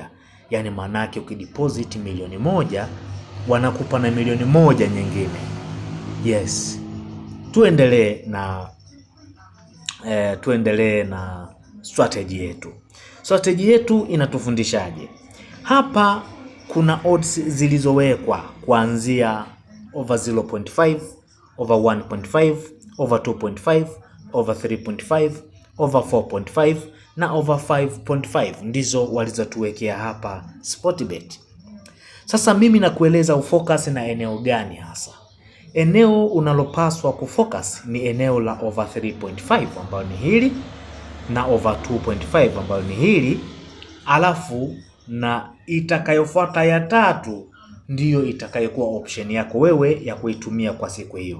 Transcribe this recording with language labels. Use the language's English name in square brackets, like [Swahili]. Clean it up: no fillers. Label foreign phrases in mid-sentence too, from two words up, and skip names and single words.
[Swahili] Yani manake ukideposit milioni 1 wanakupa na milioni 1 nyingine. [English] Yes. [Swahili] Tuendelee na strategy yetu. Strategy yetu inatufundishaje? Hapa kuna odds zilizowekwa kuanzia over 0.5, over 1.5, over 2.5, over 3.5, over 4.5 na over 5.5. Ndizo walizotuwekea hapa Sportbet. Sasa mimi nakueleza ufocus na eneo gani hasa. Eneo unalopaswa kufocus ni eneo la over 3.5 ambalo ni hili, na over 2.5 ambalo ni hili, alafu na itakayofuata ya tatu ndiyo itakayokuwa option yako wewe ya kuitumia kwa siku hiyo.